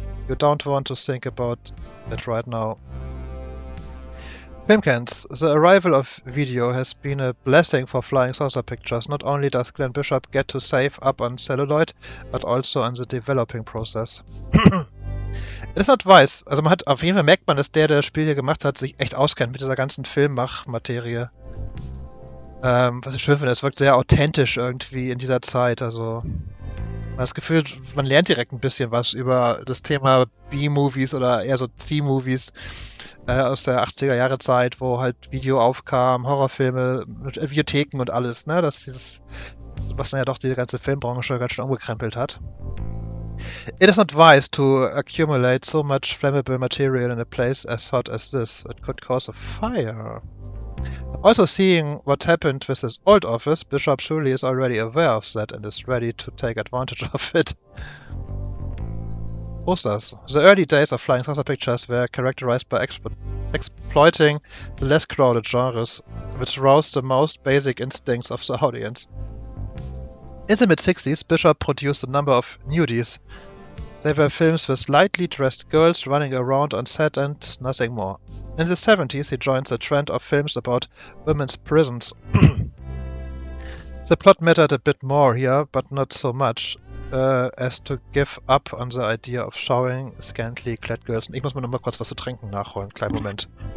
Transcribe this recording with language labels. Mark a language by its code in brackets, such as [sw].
[en] You don't want to think about it right now. Filmcans. The arrival of video has been a blessing for Flying Saucer Pictures. Not only does Glenn Bishop get to save up on celluloid, but also on the developing process. It is not wise. [de] Also man hat, auf jeden Fall merkt man, dass der das Spiel hier gemacht hat, sich echt auskennt mit dieser ganzen Filmmachmaterie. Was ich schön finde, es wirkt sehr authentisch irgendwie in dieser Zeit. Also man hat das Gefühl, man lernt direkt ein bisschen was über das Thema B-Movies oder eher so C-Movies aus der 80er Jahre Zeit, wo halt Video aufkam, Horrorfilme, mit Videotheken und alles, ne? Das dieses, was dann ja doch die ganze Filmbranche ganz schön umgekrempelt hat. [en] It is not wise to accumulate so much flammable material in a place as hot as this. It could cause a fire. Also, seeing what happened with his old office, Bishop surely is already aware of that and is ready to take advantage of it. Posters. The early days of Flying Saucer Pictures were characterized by exploiting the less crowded genres, which roused the most basic instincts of the audience. In the mid-60s, Bishop produced a number of nudies. They were films with lightly dressed girls running around on set and nothing more. In the 70s, he joined the trend of films about women's prisons. The plot mattered a bit more here, but not so much, as to give up on the idea of showing scantily clad girls. [de] Ich muss mir noch mal kurz was zu trinken nachholen. Kleinen Moment.